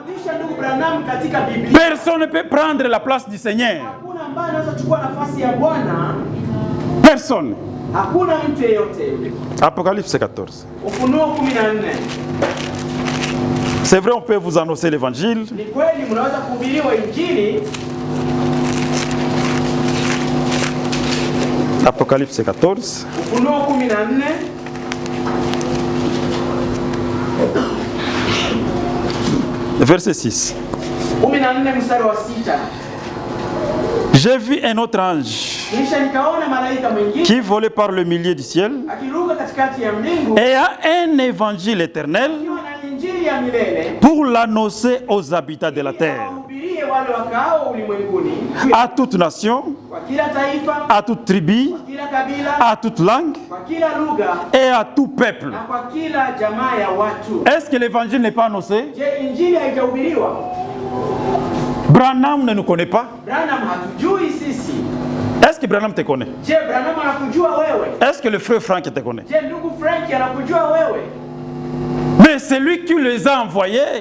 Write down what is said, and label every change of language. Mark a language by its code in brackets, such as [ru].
[sw] kurudisha ndugu Branham katika Biblia. [fr] Personne ne peut prendre la place du Seigneur. [sw] Hakuna ambaye anaweza kuchukua nafasi ya Bwana. [fr] Personne. [sw] Hakuna mtu yeyote. [fr] Apocalypse 14. [sw] Ufunuo 14. [fr] C'est vrai, on peut vous annoncer l'évangile. [sw] Ni kweli mnaweza kuhubiriwa Injili. [fr] Apocalypse 14. [sw] Ufunuo 14. [fr] Verset 6. [sw] 14 mstari wa 6. [fr] J'ai vu un autre ange [sw] Kisha nikaona malaika mwingine [fr] qui volait par le milieu du ciel [sw] akiruka katikati ya mbingu [fr] et a un évangile éternel [sw] akiwa na Injili ya milele [fr] pour l'annoncer aux habitants de la terre, [sw] wahubirie wale wakaao ulimwenguni, [fr] à toute nation, [sw] kwa kila taifa, [fr] à toute tribu, [sw] kwa kila kabila, [fr] à toute langue [sw] kwa kila lugha [fr] et à tout peuple. [sw] na kwa kila jamaa ya watu. [fr] Est-ce que l'évangile n'est pas annoncé? [sw] Je, Injili haijahubiriwa? [fr] Branham ne nous connaît pas. [sw] Branham hatujui sisi. [fr] Est-ce que Branham te connaît? [sw] Je, Branham anakujua wewe? [fr] Est-ce que le frère Frank te connaît? [sw] Je, ndugu Frank anakujua wewe? [fr] Mais celui qui les a envoyés,